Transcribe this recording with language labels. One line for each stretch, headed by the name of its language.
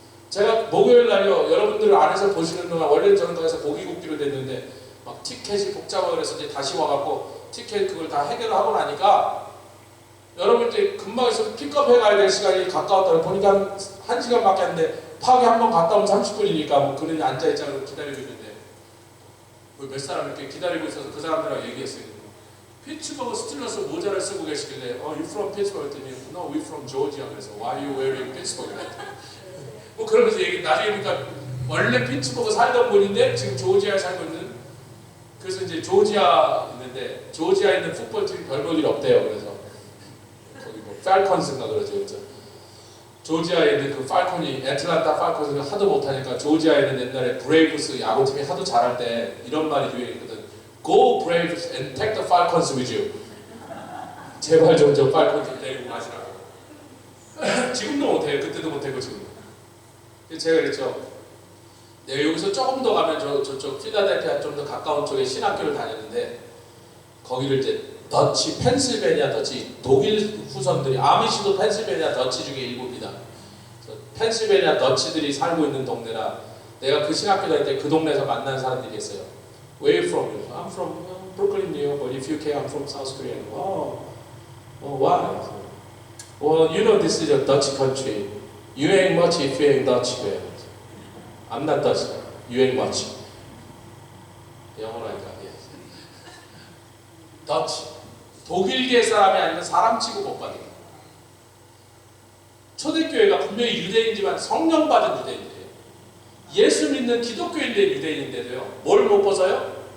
Korean: 제가 목요일 날요 여러분들 안에서 보시는 동안 원래는 저는 거기서 고기 굽기로 됐는데 막 티켓이 복잡하고 그래서 이제 다시 와갖고 티켓 그걸 다 해결하고 나니까 여러분들이 금방 있어서 픽업해 가야 될 시간이 가까웠다고 보니까 한 시간밖에 안 돼. 파기 한번 갔다 오면 30분이니까 뭐 그런데 앉아있자고 기다리고 있는데 몇 사람 이렇게 기다리고 있어서 그 사람들하고 얘기했어요. 피츠버그 스틸러스 모자를 쓰고 계시길래
English: you from Pittsburgh?
Korean: 했더니
English: no, we from Georgia.
Korean: 그래서
English: why you wearing Pittsburgh?
Korean: 뭐 그러면서 얘기 나중에 보니까 원래 피츠버그 살던 분인데 지금 조지아에 살고 있는 그래서 이제 조지아 있는데 조지아에 있는 풋볼팀이 별 볼 일 없대요. 그래서 거기 뭐 팔컨스인가 그러죠. 그렇죠? 조지아에 있는 그 팔콘이 애틀란타 팔콘스가 하도 못하니까 조지아에 있는 옛날에 브레이브스 야구팀이 하도 잘할 때 이런 말이 유행했거든.
English: Go Braves and take the Falcons with you.
Korean: 제발 좀 저 팔콘 좀 데리고 가시라고. 지금도 못해요. 그때도 못했고 지금. 제가 그랬죠. 내가 여기서 조금 더 가면 저쪽 필라델피아 좀 더 가까운 쪽에 신학교를 다녔는데 거기를 이제 더치, 펜실베니아 더치, 독일 후손들이 아미시도 펜실베니아 더치 중에 일부입니다. 펜실베니아 더치들이 살고 있는 동네라 내가 그 신학교 다닐 때 그 동네에서 만난 사람들이 있어요.
English: Where are you from? I'm from Brooklyn, New York. But if you care, I'm from South Korea. Oh, why? Well, you know this is a Dutch country. You ain't much if you ain't Dutch. I'm not Dutch. You ain't much.
Korean: 영어로 하니까 Dutch. 독일계 사람이 아니면 사람 치고 못 받는. 초대교회가 분명히 유대인이지만 성령 받은 유대인이에요. 예수 믿는 기독교인들 유대인인데도요. 뭘 못 벗어요?